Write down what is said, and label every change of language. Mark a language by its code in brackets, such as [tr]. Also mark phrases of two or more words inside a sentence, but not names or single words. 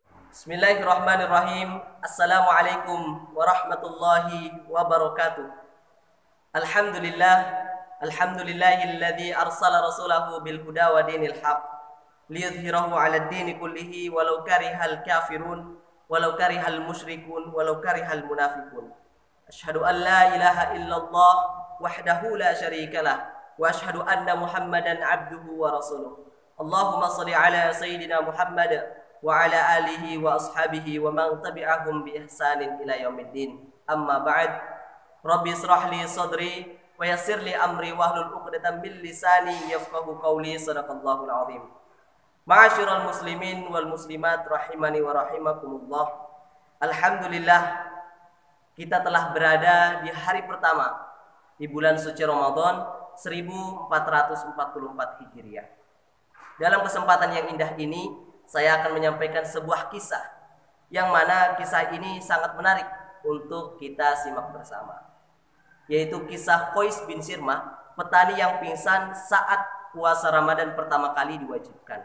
[ar] بسم الله الرحمن الرحيم. السلام عليكم ورحمة الله وبركاته. الحمد لله، الحمد لله الذي أرسل رسوله بالهدى ودين الحق ليظهره على الدين كله ولو كره الكافرون ولو كره المشركون ولو كره المنافقون. أشهد أن لا إله إلا الله وحده لا شريك له وأشهد أن محمدا عبده ورسوله. اللهم صل على سيدنا محمد وعلى آله وأصحابه ومن تبعهم بإحسان إلى يوم الدين. أما بعد. رب اشرح لي صدري ويسر لي أمري واحلل عقدة من لساني يفقهوا قولي. صدق الله العظيم. معاشر المسلمين والمسلمات رحمني ورحمكم الله. [id] Alhamdulillah, kita telah berada di hari pertama di bulan suci Ramadan 1444 Hijriah. Dalam kesempatan yang indah ini saya akan menyampaikan sebuah kisah yang mana kisah ini sangat menarik untuk kita simak bersama, yaitu kisah Qais bin Sirmah, petani yang pingsan saat puasa Ramadan pertama kali diwajibkan.